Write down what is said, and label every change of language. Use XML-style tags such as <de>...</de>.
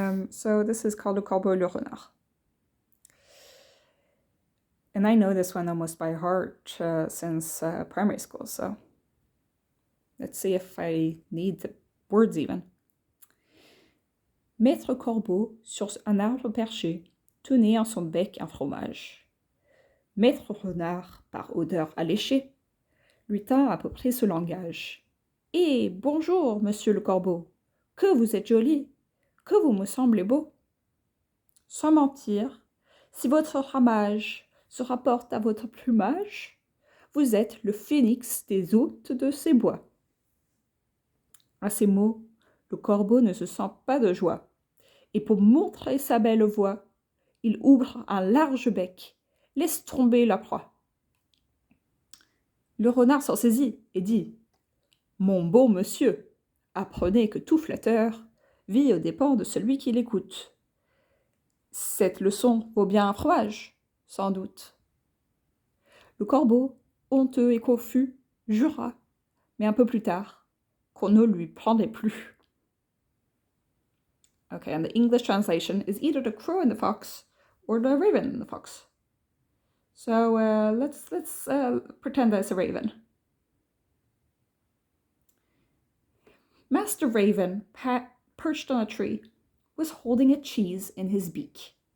<en>So this is called Le Corbeau et le Renard. And I know this one almost by heart since primary school, so let's see if I need the words even.</en> <fr>Maître Corbeau, sur un arbre perché, tenait en son bec un fromage. Maître Renard, par odeur alléchée, lui tint à peu près ce langage. « Eh, bonjour, monsieur le Corbeau, que vous êtes joli, que vous me semblez beau. Sans mentir, si votre ramage se rapporte à votre plumage, vous êtes le phénix des hôtes de ces bois. » À ces mots, le corbeau ne se sent pas de joie, et pour montrer sa belle voix, il ouvre un large bec, laisse tomber la proie. Le renard s'en saisit et dit « Mon beau monsieur, apprenez que tout flatteur vit aux dépens de celui qui l'écoute. Cette leçon vaut bien un fromage, sans doute. » Le corbeau, honteux et confus, jura, mais un peu plus tard, qu'on ne lui prendrait plus.</fr> <en>Okay, and the English translation is either the crow and the fox or the raven and the fox. So let's pretend that it's a raven. Master Raven, perched on a tree, was holding a cheese in his beak.</en>